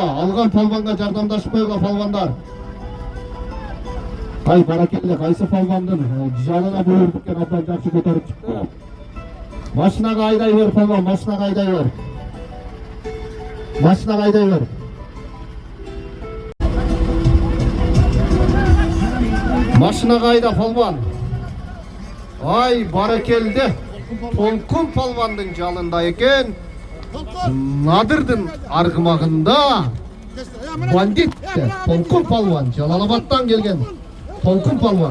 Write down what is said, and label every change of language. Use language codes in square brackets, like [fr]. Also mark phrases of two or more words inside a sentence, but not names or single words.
[uz] Algan polvonga yordamdashib qo'yg'ila polvonlar. Hay barakalla, qaysi polvondan janına buyurdikken abdan yaxshi ko'tarib chiqdi. Mashinaga haydayver polvon, mashinaga haydayver. [ky] Машина кайда палван? Ай, баракелде. Толкун палвандын жалында экен. Надырдын аргымагында бандит Толкун палван, Жалалабадтан келген Толкун палван.